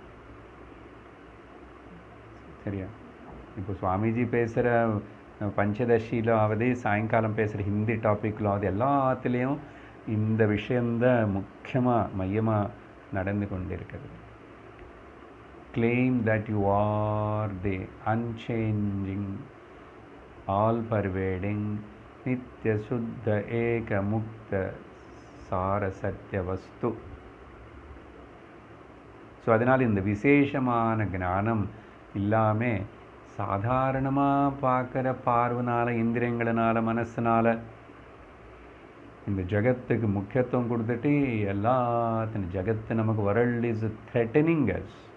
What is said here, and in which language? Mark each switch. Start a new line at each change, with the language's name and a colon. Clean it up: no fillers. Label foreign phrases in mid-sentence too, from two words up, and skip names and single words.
Tamil: சரியா? இப்போ சுவாமிஜி பேசுகிற பஞ்சதசியில் ஆவது, சாயங்காலம் பேசுகிற ஹிந்தி டாப்பிக்கில் அது எல்லாத்துலேயும் இந்த விஷயந்தான் முக்கியமாக மையமாக நடந்து கொண்டிருக்கிறது.
English: claim that you are the unchanging, all pervading,
Sanskrit: नित्य शुद्ध एक मुक्त सार सत्य वस्तु.
Tamil: ஸோ அதனால் இந்த விசேஷமான ஞானம் இல்லாமல் சாதாரணமாக பார்க்குற பார்வனால், இந்திரியங்களினால், மனசினால் இந்த ஜகத்துக்கு முக்கியத்துவம் கொடுத்துட்டு எல்லாத்தின் ஜகத்து நமக்கு
English: world is threatening us.